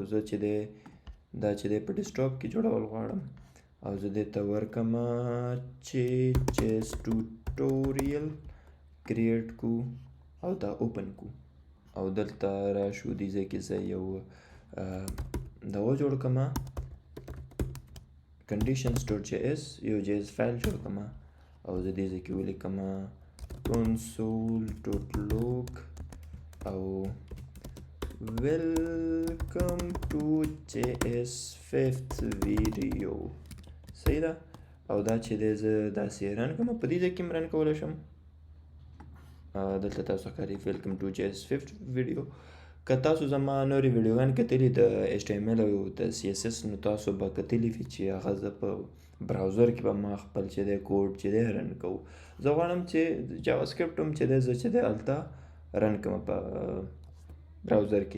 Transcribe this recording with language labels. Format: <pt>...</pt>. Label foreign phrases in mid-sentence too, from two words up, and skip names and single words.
<ps>زه چې دی دا چې دی په ډیسکټاپ کې جوړول غواړم او زه دې ته ورکم چې</ps> <en>JS tutorial create</en> <ps>کو او دا اوپن کو او دلته راشو دې ځای کې زه یو دغه جوړ کړم conditions.js، یو</ps> <en>JS file</en> <ps>جوړ کړم او زه دې ځای کې ولیکم console.log او</ps> <en>welcome to JS 5th video.</en> <ps>صحیح ده. او دا چې دی زه داسې رن کوم، په دې ځای کې هم رن کولی شم. دلته تاسو ښکاري</ps> <en>welcome to JS 5th video.</en> <ps>که تاسو زما نورې ویډیوګانې کتلي د HTML او د CSS نو تاسو به کتلي وي چې هغه زه په براوزر کې به ما خپل چې دی کوډ چې دی رن کوو. زه غواړم چې جاوا سکرپټ هم چې دی زه چې دی هلته رن کوم په براوزر کې.</ps>